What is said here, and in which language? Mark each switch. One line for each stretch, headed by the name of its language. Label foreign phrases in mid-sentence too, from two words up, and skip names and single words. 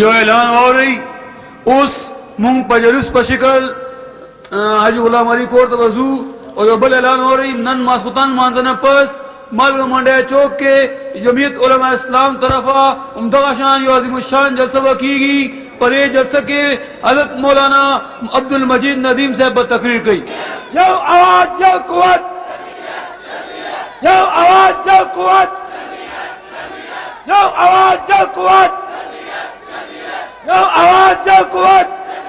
Pashto: یو اعلان اوري اوس مونږ په جلوس په شکل حاجی غلام علی کور ته وځو، او یو بل اعلان اوري نن ماسختن مانځنه پس مالګه منډه چوک کې جمعیت علماء اسلام طرفه عمدہ شان یو عظیم الشان جلسه وکیږي.
Urdu: پر یہ جلسہ کے حضرت مولانا عبد المجید ندیم صاحب تقریر کی.
Pashto: یو آواز یو قوت، یو آواز یو قوت، یو آواز یو قوت، یو آواز یو قوت.